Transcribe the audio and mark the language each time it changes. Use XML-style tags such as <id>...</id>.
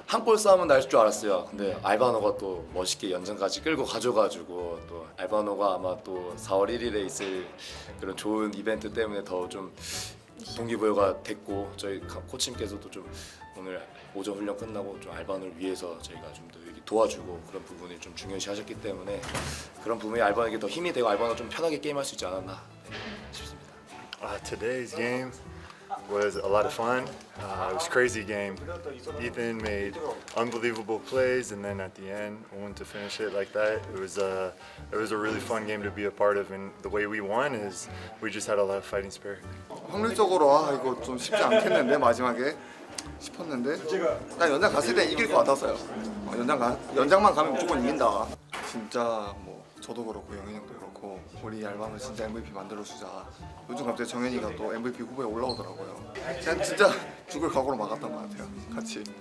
<ko>한 골 싸움은 날 줄 알았어요. 근데 알바노가 또 멋있게 연장까지 끌고 가져가지고 또 알바노가 아마 또 4월 1일에 있을 그런 좋은 이벤트 때문에 더 좀 동기부여가 됐고, 저희 코치님께서도 좀 오늘 오전 훈련 끝나고 좀 알바노를 위해서 저희가 좀 더 도와주고 그런 부분을 좀 중요시 하셨기 때문에 그런 부분이 알바노에게 더 힘이 되고 알바노가 좀 편하게 게임할 수 있지 않았나 싶습니다.</ko> <en>Today's game was a lot of fun. It was a crazy game. Ethan made unbelievable plays, and then at the end, won to finish it like that. It was a really fun game to be a part of, and the way we won is we just had a lot of fighting spirit.</en> <ko>확률적으로 이거 좀 쉽지 않겠는데 마지막에 싶었는데 난 연장 갔을 때 이길 것 같았어요. 연장만 가면 무조건 이긴다. 진짜 뭐 저도 그렇고 영현이 형도 그렇고 우리 알바노 진짜 MVP 만들어주자. 요즘 갑자기 정현이가 또 MVP 후보에 올라오더라고요. 그냥 진짜 죽을 각오로 막았던 것 같아요. 같이.</ko>